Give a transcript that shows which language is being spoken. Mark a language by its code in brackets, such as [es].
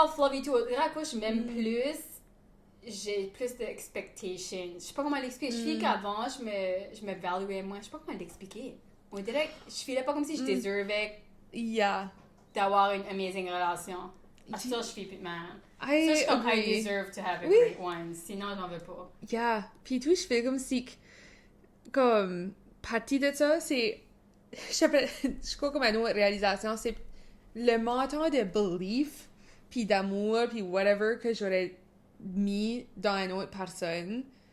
[fr] Self-love et tout. À quoi je m'aime plus, j'ai plus d'expectations. Je sais pas comment l'expliquer. Je fais qu'avant, je me valuais moins. Je sais pas comment l'expliquer. On dirait que je filais pas comme si je déservais d'avoir une [en] amazing [fr] relation. Ça, je fais plus de mal. Ça, je suis comme, [en] I deserve to have a great one. [fr] Sinon, j'en veux pas. Yeah. Puis tout, je fais comme si, comme, partie de ça, c'est, je crois comme une autre réalisation, c'est le montant de belief, puis d'amour, puis whatever que j'aurais mis dans une autre personne.